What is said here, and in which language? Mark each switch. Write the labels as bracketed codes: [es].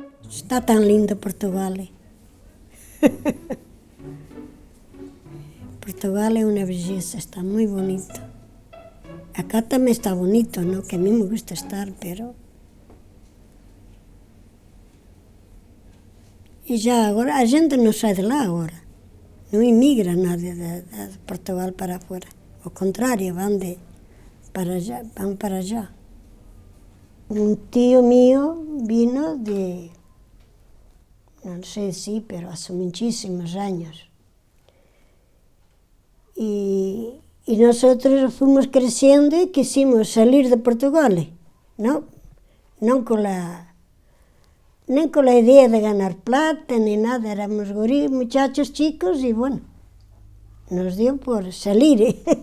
[es] Está tan lindo Portugal. Portugal es una belleza, está muy bonito. Acá también está bonito, ¿no? Que a mí me gusta estar, pero... [pt] Y ya agora, a gente não sai de lá agora. Não imigra nadie de Portugal [es] para afuera. [pt] Ao contrário, vão para allá. [es] Un tío mío vino de... no sé si, pero hace muchísimos años. Y nosotros fuimos creciendo y quisimos salir de Portugal, ¿no? No con la idea de ganar plata ni nada, éramos muchachos chicos y bueno, nos dio por salir.